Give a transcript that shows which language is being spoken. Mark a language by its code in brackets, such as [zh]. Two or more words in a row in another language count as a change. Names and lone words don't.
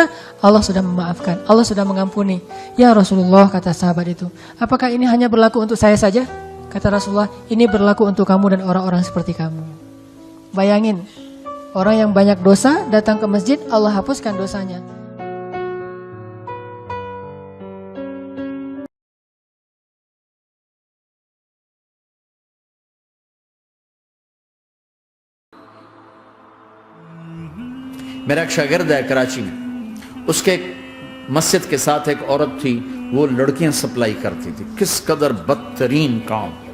[id] Allah sudah memaafkan, Allah sudah mengampuni. [ar] "يا رسول الله," [id] kata sahabat itu, "apakah ini hanya berlaku untuk saya saja?" Kata Rasulullah, "Ini berlaku untuk kamu dan orang-orang seperti kamu." Bayangin, orang yang banyak dosa datang ke masjid, Allah hapuskan dosanya. [ur] میرا ایک شاگرد ہے کراچی میں، اس کے ایک مسجد کے ساتھ ایک عورت تھی، وہ لڑکیاں سپلائی کرتی تھی، کس قدر بدترین کام۔